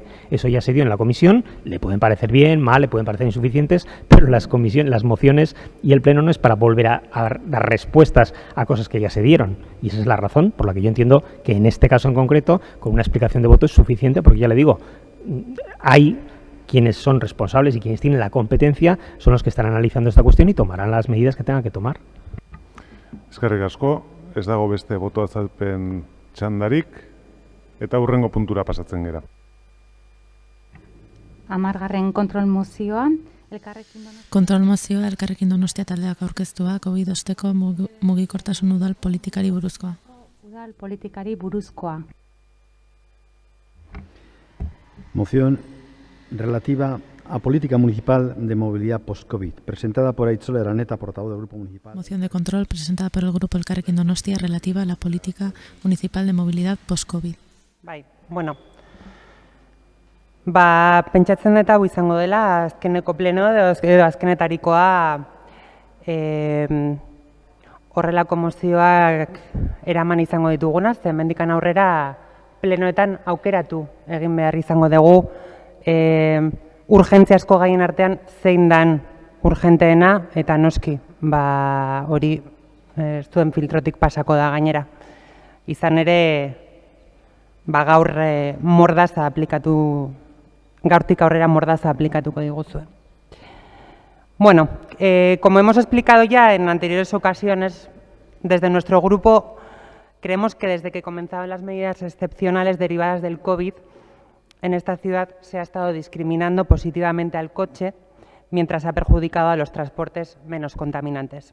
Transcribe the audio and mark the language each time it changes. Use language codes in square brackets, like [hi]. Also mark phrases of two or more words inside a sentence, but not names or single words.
[es] Eso ya se dio en la comisión, le pueden parecer bien, mal, le pueden parecer insuficientes, pero las mociones y el pleno no es para volver a dar respuestas a cosas que ya se dieron. Y esa es la razón por la que yo entiendo que en este caso en concreto, con una explicación de voto es suficiente, porque ya le digo, hay quienes son responsables y quienes tienen la competencia son los que están analizando esta cuestión y tomarán las medidas que tengan que tomar. [eu] Eskerrik asko, ez dago beste boto azalpen txandarik, eta hurrengo puntura pasatzen gera. 10. kontrol mozioa, Kontrol mozioa Elkarrekin Donostia taldeak aurkeztua, COVID osteko mugikortasun udal politikari buruzkoa. Udal politikari buruzkoa. [es] Moción relativa a política municipal de movilidad post-COVID, presentada por Aitzole Araneta, portavoz del Grupo Municipal. Moción de control presentada por el Grupo Elkarrekin Donostia relativa a la política municipal de movilidad post-COVID. [eu] Bai, bueno, pentsatzen dut hau izango dela azkeneko pleno edo azkenetarikoa horrelako mozioak eraman izango dituguna, ze hemendikan aurrera plenoetan aukeratu egin behar izango dugu urgentziazko gaien artean zein dan urgenteena, eta noski, hori zuen filtrotik pasako da gainera. Izan ere, gaur mordaza aplikatu, gaurtik aurrera mordaza aplikatuko diguzue. [es] Bueno, como hemos explicado ya en anteriores ocasiones, desde nuestro grupo creemos que desde que comenzaron las medidas excepcionales derivadas del COVID, en esta ciudad se ha estado discriminando positivamente al coche, mientras ha perjudicado a los transportes menos contaminantes.